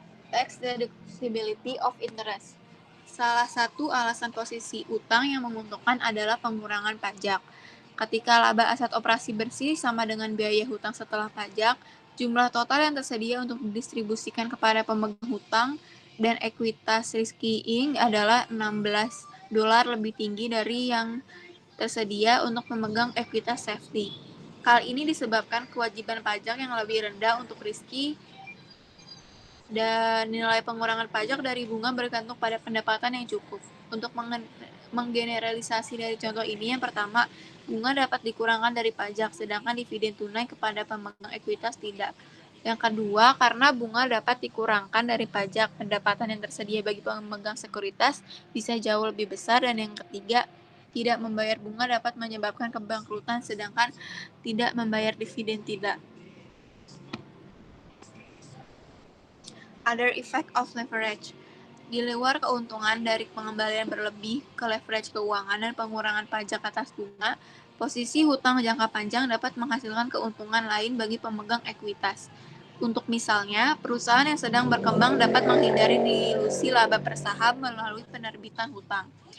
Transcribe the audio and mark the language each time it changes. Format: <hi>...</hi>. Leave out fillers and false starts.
<en>Tax deductibility of interest.</en> <id>Salah satu alasan posisi utang yang menguntungkan adalah pengurangan pajak. Ketika laba aset operasi bersih sama dengan biaya hutang setelah pajak, jumlah total yang tersedia untuk didistribusikan kepada pemegang hutang dan ekuitas risking adalah $16 lebih tinggi dari yang tersedia untuk pemegang ekuitas safety. Hal ini disebabkan kewajiban pajak yang lebih rendah untuk risky dan nilai pengurangan pajak dari bunga bergantung pada pendapatan yang cukup. Untuk menggeneralisasi dari contoh ini, yang pertama, bunga dapat dikurangkan dari pajak, sedangkan dividen tunai kepada pemegang ekuitas tidak. Yang kedua, karena bunga dapat dikurangkan dari pajak, pendapatan yang tersedia bagi pemegang sekuritas bisa jauh lebih besar. Dan yang ketiga, tidak membayar bunga dapat menyebabkan kebangkrutan, sedangkan tidak membayar dividen tidak.</id> <en>Other effect of leverage.</en> <id>Di luar keuntungan dari pengembalian berlebih ke leverage keuangan dan pengurangan pajak atas bunga, posisi hutang jangka panjang dapat menghasilkan keuntungan lain bagi pemegang ekuitas. Untuk misalnya, perusahaan yang sedang berkembang dapat menghindari dilusi laba per saham melalui penerbitan hutang.</id>